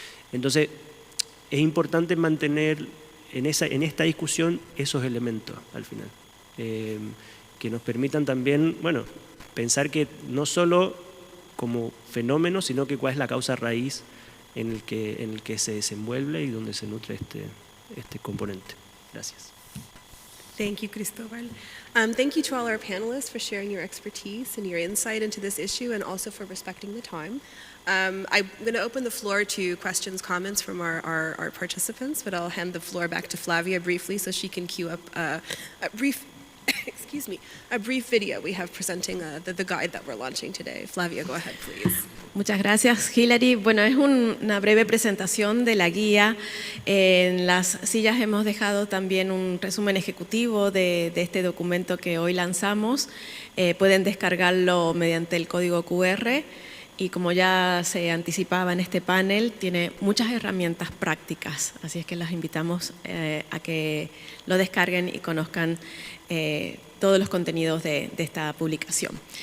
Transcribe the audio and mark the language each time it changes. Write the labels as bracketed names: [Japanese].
[Spanish] Entonces, es importante mantener en esta discusión esos elementos al final, que nos permitan también, bueno, pensar que no solo como fenómeno, sino que cuál es la causa raíz en el que se desenvuelve y donde se nutre este componente. Gracias. [English] Thank you, Cristóbal. Thank you to all our panelists for sharing your expertise and your insight into this issue, and also for respecting the time. I'm going to open the floor to questions, comments from our participants, but I'll hand the floor back to Flavia briefly so she can queue up a brief a brief video we have presenting the guide that we're launching today. Flavia, go ahead, please. [Spanish] Muchas gracias, Hilary. Bueno, es una breve presentación de la guía. En las sillas hemos dejado también un resumen ejecutivo de este documento que hoy lanzamos. Pueden descargarlo mediante el código QR y, como ya se anticipaba en este panel, tiene muchas herramientas prácticas, así es que las invitamos a que lo descarguen y conozcan todos los contenidos de esta publicación.